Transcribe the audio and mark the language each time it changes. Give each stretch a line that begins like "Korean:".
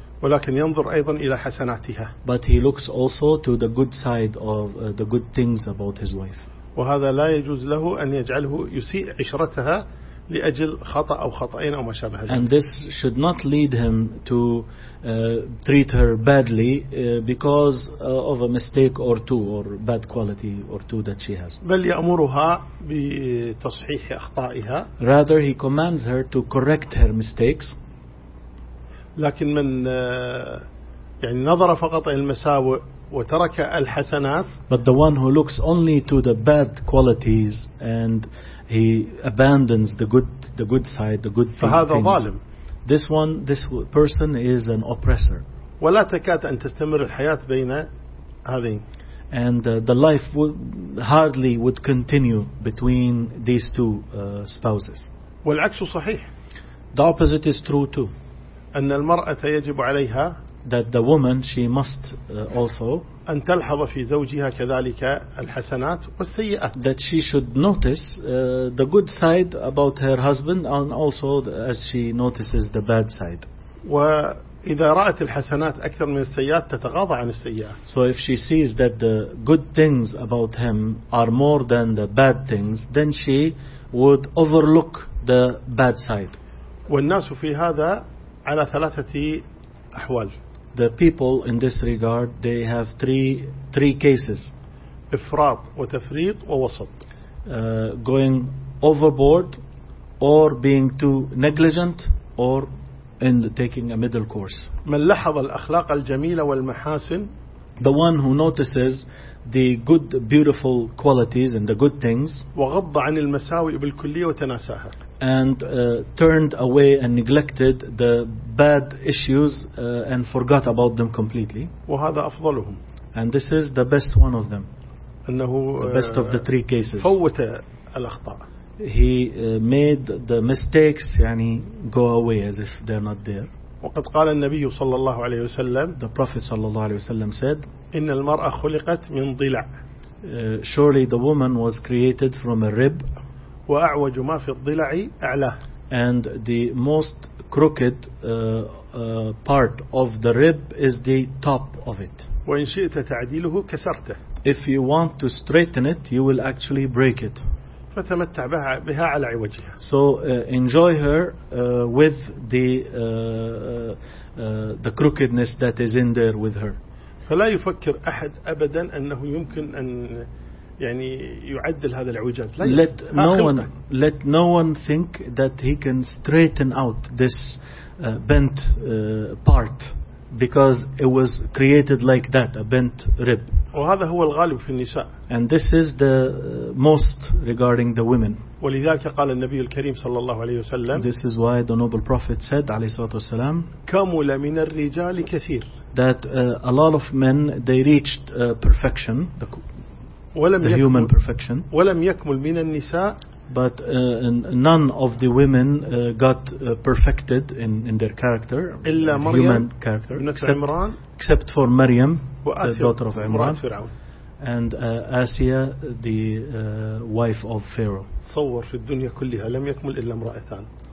Arabic: ولكن ينظر أيضا إلى حسناتها.
English: But he looks also to the good side of the good things about his wife.
Arabic: وهذا لا يجوز له أن يجعله يسيء عشرتها لأجل خطأ أو خطأين أو ما شابه ذلك.
English: And this should not lead him to treat her badly because of a mistake or two or bad quality or two that she has.
Arabic: بل يأمرها بتصحيح أخطائها.
English: Rather he commands her to correct her mistakes.
Arabic: لكن من يعني نظر فقط إلى المساوئ وترك الحسنات
English: but the one who looks only to the bad qualities and he abandons the good side the good
Arabic: فهذا
English: things
Arabic: ظالم.
English: This person is an oppressor
Arabic: ولا تكاد أن تستمر الحياة بين هذين
English: and the life would hardly continue between these two spouses
Arabic: والعكس صحيح
English: the opposite is true too
Arabic: أن المرأة يجب عليها
English: that the woman she must also
Arabic: أن تلحظ في زوجها كذلك الحسنات والسيئات
English: that she should notice the good side about her husband and also as she notices the bad side
Arabic: وإذا رأت الحسنات أكثر من السيئات تتغاضى عن السيئات
English: so if she sees that the good things about him are more than the bad things then she would overlook the bad side
Arabic: والناس في هذا على ثلاثة أحوال
English: The people in this regard, they have three cases.
Arabic: إفراط وتفريط ووسط.
English: Going overboard or being too negligent or in taking a middle course.
Arabic: من لحظ الأخلاق الجميلة والمحاسن.
English: The one who notices the good beautiful qualities and the good things.
Arabic: وغض عن المساوئ بالكلية وتناساها.
English: and turned away and neglected the bad issues and forgot about them completely.
Arabic: وهذا أفضلهم.
English: And this is the best one of them.
Arabic: أنه
English: the best of the three cases.
Arabic: فوت الأخطاء.
English: He made the mistakes
Arabic: يعني
English: go away as if they're not there.
Arabic: وقد قال النبي صلى الله عليه وسلم.
English: The Prophet
Arabic: صلى الله عليه وسلم
English: said.
Arabic: إن المرأة خلقت من ضلع.
English: Surely the woman was created from a rib.
Arabic: وأعوج ما في الضلع أعلاه.
English: And the most crooked part of the rib is the top of it.
Arabic: وإن شئت تعديله كسرته.
English: If you want to straighten it, you will actually break it.
Arabic: فتمتع بها على عوجها.
English: So enjoy her with the crookedness that is in there with her.
Arabic: فلا يفكر أحد أبدا أنه يمكن أن يعني يعدل هذا العوجات.
English: Let no one think that he can straighten out this bent part because it was created like that, a bent rib.
Arabic: وهذا هو الغالب في النساء.
English: And this is the most regarding the women.
Arabic: ولذلك قال النبي الكريم صلى الله عليه وسلم.
English: This is why the noble prophet said
Arabic: عليه الصلاة والسلام. كمل من الرجال كثير.
English: That a lot of men they reached perfection. The human perfection.
Arabic: ولم يكمل من النساء.
English: But none of the women got perfected in their character,
Arabic: إلا مريم
English: human character, except for Maryam, the daughter of Imran, and Asiya, the wife of Pharaoh.
Arabic: صور في الدنيا كلها لم يكمل إلا امرأتان.